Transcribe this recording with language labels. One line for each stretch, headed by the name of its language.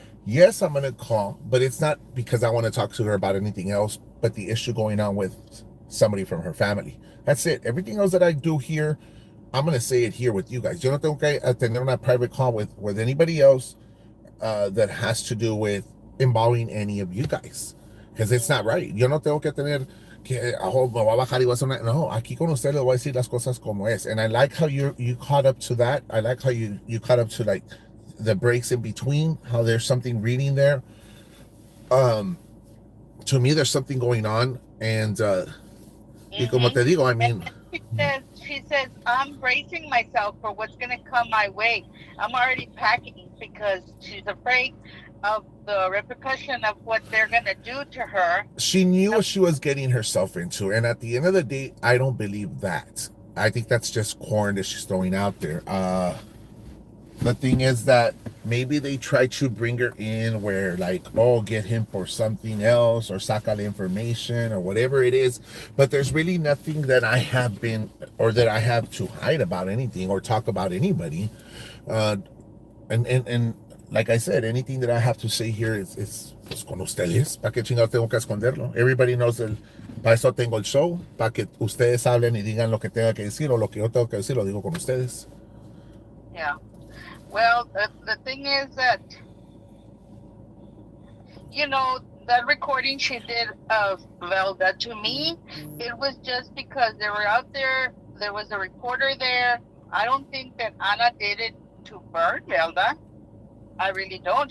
English: Yes, I'm going to call, but it's not because I want to talk to her about anything else, but the issue going on with somebody from her family. That's it. Everything else that I do here, I'm going to say it here with you guys. Yo no tengo que tener una private call with anybody else that has to do with involving any of you guys. Because it's not right.
Spanish: Yo no tengo que tener que, me voy a bajar y voy a hacer una... No, aquí con usted le voy a decir las cosas como es.
English: And I like how you caught up to that. I like how you caught up to, like, the breaks in between, how there's something reading there. To me, there's something going on.
Spanish: And y como te digo, I mean...
English: She says, I'm bracing myself for what's going to come my way. I'm already packing because she's afraid of the repercussion of what they're going to do to her. She knew what she was getting herself into. And at the end of the day, I don't believe that. I think that's just corn that she's throwing out there. The thing is that maybe they try to bring her in where like, oh, get him for something else or saca the information or whatever it is. But there's really nothing that I have been or that I have to hide about anything or talk about anybody. Uh, and like I said, anything that I have to say here is pues, con ustedes.
Spanish: ¿Para qué chingados tengo que esconderlo? Everybody knows that para eso tengo el show, para que ustedes hablen y digan lo que tenga que decir o lo que yo tengo que decir, lo digo con ustedes.
English: Yeah. Well, the thing is that, that recording she did of Velda, to me, it was just because they were out there. There was a reporter there. I don't think that Ana did it to burn Velda. I really don't.